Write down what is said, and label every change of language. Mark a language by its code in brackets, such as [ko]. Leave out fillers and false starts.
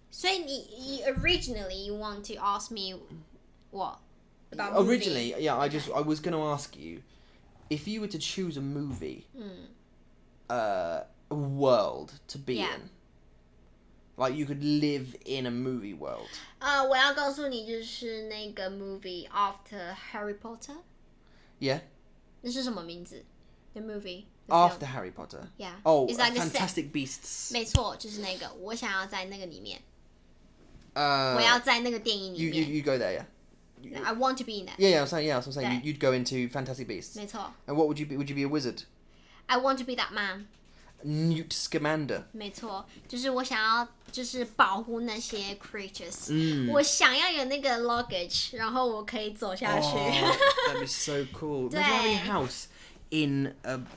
[en] So originally you want to ask me what about originally, movie? yeah. I was going to ask you. If you were to choose a movie, a world to be in, like you could live in a movie world. [zh] 我要告诉你就是那个 [en] movie after Harry Potter. Yeah. [zh] 那是什么名字 ？ [en] The movie. After Harry Potter. Yeah. Oh, It's like Fantastic Beasts. [zh] 没错，就是那个，我想要在那个里面。我要在那个电影里面。 [en] You go there, yeah. I want to be in that. Yeah, I'm saying you'd go into Fantastic Beasts. 没错。 And what would you be? Would you be a wizard? I want to be that man. Newt Scamander. [zh] 没错，就是我想要就是保护那些 creatures。我想要有那个 luggage，然后我可以走下去。 [en] That'd be so cool. Imagine having a house in a